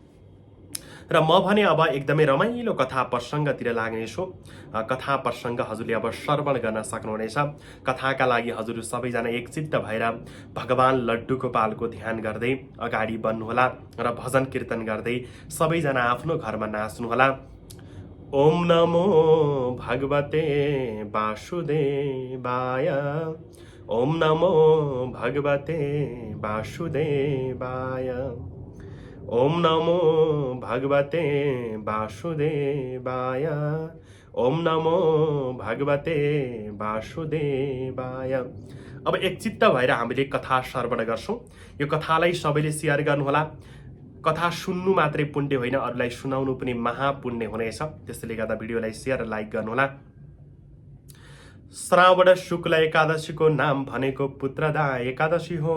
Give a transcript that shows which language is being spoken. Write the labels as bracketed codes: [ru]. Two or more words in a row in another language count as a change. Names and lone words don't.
[ne] र म भने अब एकदमै रमाइलो कथा प्रसङ्गतिर लाग्नेछु। कथा प्रसङ्ग हजुरले अब श्रवण गर्न सक्नुहुनेछ। कथाका लागि हजुर सबैजना एकचित्त भएर भगवान लड्डु गोपालको ध्यान गर्दै अगाडि बढ्नुहोला र भजन कीर्तन गर्दै सबैजना आफ्नो घरमा नाच्नुहोला। [sa] ओम नमो भगवते वासुदेवाय, ओम नमो भगवते वासुदेवाय, ओम नमो भगवते वासुदेवाय, ओम नमो भगवते वासुदेवाय। [ne] अब एकचित्त भएर हामीले कथा श्रवण गर्छौँ। यो कथालाई सबैले सेयर गर्नुहोला। कथा सुन्नु मात्रै पुण्य होइन, अरूलाई सुनाउनु पनि महापुण्य हुनेछ। त्यसैले गर्दा भिडियोलाई [en] share like [ne] गर्नुहोला। श्रावण शुक्ल एकादशीको नाम भनेको पुत्रदा एकादशी हो।